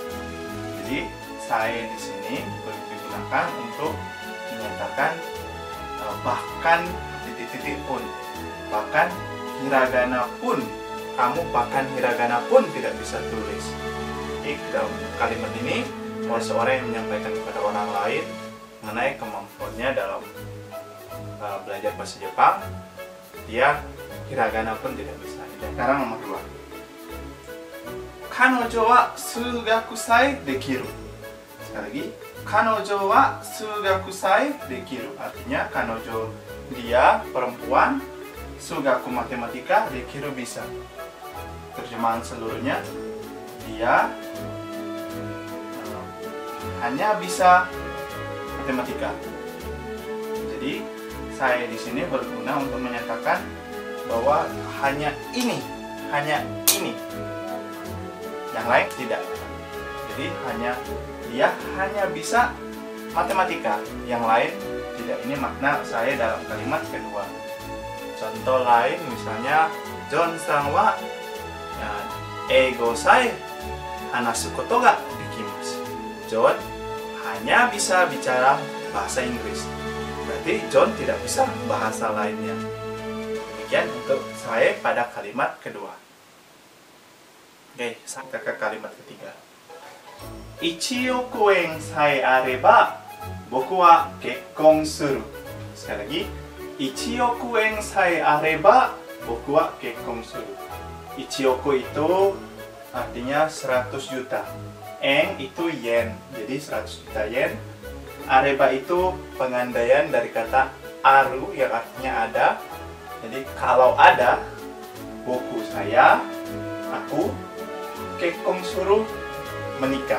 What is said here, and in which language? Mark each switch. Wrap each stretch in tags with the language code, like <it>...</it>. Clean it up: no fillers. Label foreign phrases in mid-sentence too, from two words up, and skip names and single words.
<id>Jadi, saya di sini digunakan untuk menyatakan bahkan titik-titik pun, bahkan hiragana pun, kamu bahkan hiragana pun tidak bisa tulis. Jadi, dalam kalimat ini, seorang yang menyampaikan kepada orang lain mengenai kemampuannya dalam belajar bahasa Jepang, dia hiragana pun tidak bisa. Sekarang nomor 2.</id> <ja>彼女は数学さえできる.</ja> <id>Sekali lagi,</id> <ja>彼女は数学さえできる.</ja> <id>Artinya, kanojo dia perempuan, sugaku matematika, dekiru bisa. Terjemahan seluruhnya, dia hanya bisa matematika. Jadi, saya di sini berguna untuk menyatakan bahwa hanya ini. Yang lain tidak. Jadi dia hanya bisa matematika, yang lain tidak. Ini makna saya dalam kalimat kedua. Contoh lain misalnya,</id> <ja>ジョンさんは英語さえ話すことができます.</ja> <id>John hanya bisa bicara bahasa Inggris. Berarti John tidak bisa bahasa lainnya. Demikian untuk saya pada kalimat kedua. Oke, sampai ke kalimat ketiga.</id> <ja>1 億円さえあれば僕は結婚する.</ja> <id>Sekali lagi, 1 億円さえあれば僕は結婚する. 1億 itu artinya 100 juta. En itu yen, jadi 100 juta yen. Areba itu pengandaian dari kata aru yang artinya ada. Jadi kalau ada, boku saya, aku,</id> <ja>結婚する</ja> <id>menikah.</id>